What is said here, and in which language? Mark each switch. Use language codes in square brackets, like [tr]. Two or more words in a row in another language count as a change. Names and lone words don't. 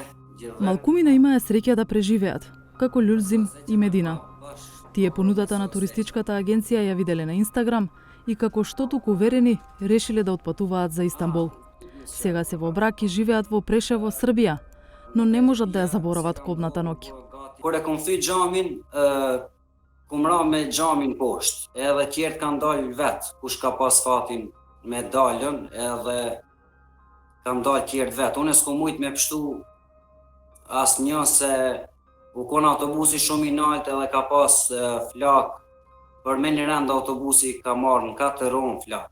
[mk] Малкумина имаа среќа да преживеат, како Люлзим и Медина. Тие понудата на туристичката агенција ја виделе на Инстаграм и како што туку уверени, решиле да отпатуваат за Истанбул. Сега се во брак и живеат во Прешево, Србија, но не можат да ја заборават кобната ноќ. [sq] Kur e kom thy xhamin, kum ra me xhamin poshtë, edhe tjerët kanë dalë vet, kush ka pas fatin me dalën, edhe kanë dalë tjerët vet. Unë s'kom mujt me pështu asnjë se u kon autobusi shumë i nalt edhe ka pas flak, për me një rend autobusi ka marrë në 4 orë flak.